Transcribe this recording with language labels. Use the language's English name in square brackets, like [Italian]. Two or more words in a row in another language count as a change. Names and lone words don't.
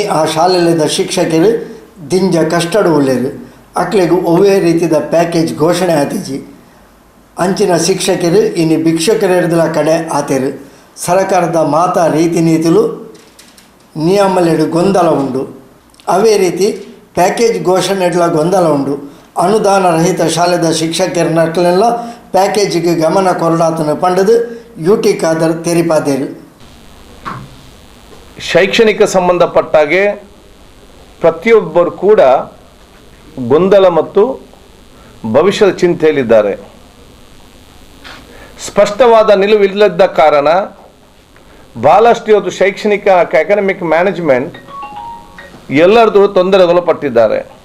[Tulu] ಆ ಶಾಲೆಲಿದ್ದ ಶಿಕ್ಷಕರು ದಿಂಜ ಕಷ್ಟಡು ಉಳ್ಳೇರು ಅಕ್ಲೆಗೂ ಒವ್ವೇ ರೀತಿಯ ಪ್ಯಾಕೇಜ್ ಘೋಷಣೆ ಆತಿಜಿ ಅಂಚಿನ ಶಿಕ್ಷಕರು ಇನಿ ಭಿಕ್ಷುಕರಿರ್ದಲ ಕಡೆ ಆತೇರು ಸರ್ಕಾರದ ಮಾತಾ ರೀತಿ ನೀತಿಲು ನಿಯಮಲೆಡು ಗೊಂದಲ ಉಂಡು ಅವೇ ರೀತಿ ಪ್ಯಾಕೇಜ್ ಘೋಷಣೆಡ್ಲ ಗೊಂದಲ ಉಂಡು ಅನುದಾನ ರಹಿತ ಶಾಲೆದ ಶಿಕ್ಷಕರನ್ನೆಲ್ಲ ಪ್ಯಾಕೇಜಿಗೆ ಗಮನ ಕೊರಡಾತನ ಪಂಡದು ಯುಟಿ ಖಾದರ್ ತೆರಿಪಾದೇರು. [Kannada] ಶೈಕ್ಷಣಿಕ ಸಂಬಂಧಪಟ್ಟಾಗೆ ಪ್ರತಿಯೊಬ್ಬರು ಕೂಡ ಗೊಂದಲ ಮತ್ತು ಭವಿಷ್ಯದ ಚಿಂತೆಯಲ್ಲಿದ್ದಾರೆ. ಸ್ಪಷ್ಟವಾದ ನಿಲುವಿಲ್ಲದ ಕಾರಣ ಬಹಳಷ್ಟು ಇವತ್ತು ಶೈಕ್ಷಣಿಕ [English] academic management [Kannada] ಎಲ್ಲರದು ತೊಂದರೆಗೊಳಪಟ್ಟಿದ್ದಾರೆ.